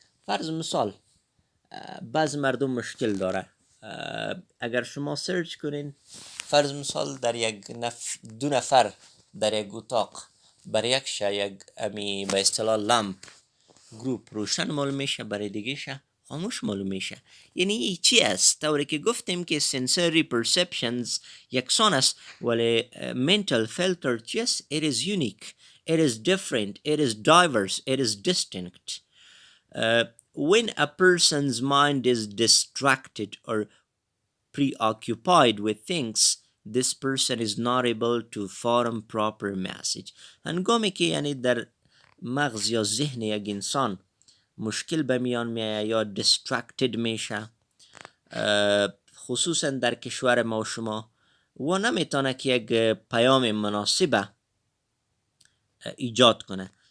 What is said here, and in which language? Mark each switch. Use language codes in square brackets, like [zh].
[fa] فرض مثال بعض مردم مشکل داره، اگر شما سرچ کنین فرض مثال در دو نفر در یک اتاق برای یک یک امی به اصطلاح لامپ گروپ روشن معلوم میشه، برای دیگه شه خاموش معلوم میشه. یعنی چی است؟ طوری که گفتیم که sensory perceptions یکسان است ولی mental filter چی است؟ [en] it is unique, it is different, it is diverse, it is distinct. When a person's mind is distracted or preoccupied with things, this person is not able to form proper message. [fa] هنگامی که یعنی در مغز یا ذهن یک انسان مشکل به میان میایه یا distracted میشه، خصوصا در کشور ما و شما و نمیتونه که یک پیام مناسب ایجاد کنه.